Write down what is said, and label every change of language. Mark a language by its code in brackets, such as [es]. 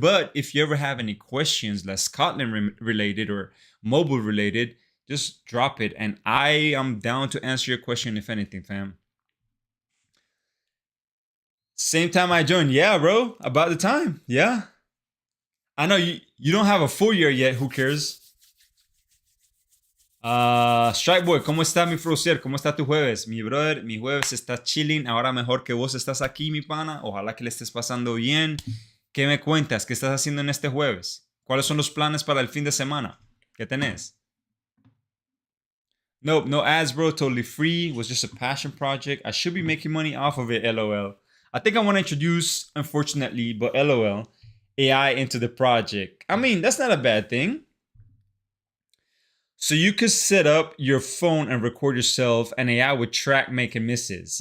[en] But if you ever have any questions, less Kotlin related or mobile related, just drop it. And I am down to answer your question, if anything, fam. Same time I joined. Yeah, bro. About the time. Yeah. I know you don't have a full year yet. Who cares? [es] Strike Boy, ¿cómo está mi Frosier? ¿Cómo está tu jueves? Mi brother, mi jueves está chilling. Ahora mejor que vos estás aquí, mi pana. Ojalá que le estés pasando bien. ¿Qué me cuentas? ¿Qué estás haciendo en este jueves? ¿Cuáles son los planes para el fin de semana? ¿Qué tenés? [en] Nope, no ads, bro. Totally free. It was just a passion project. I should be making money off of it, LOL. I think I want to introduce, unfortunately, but LOL, AI into the project. I mean, that's not a bad thing. So you could set up your phone and record yourself, and AI would track making misses.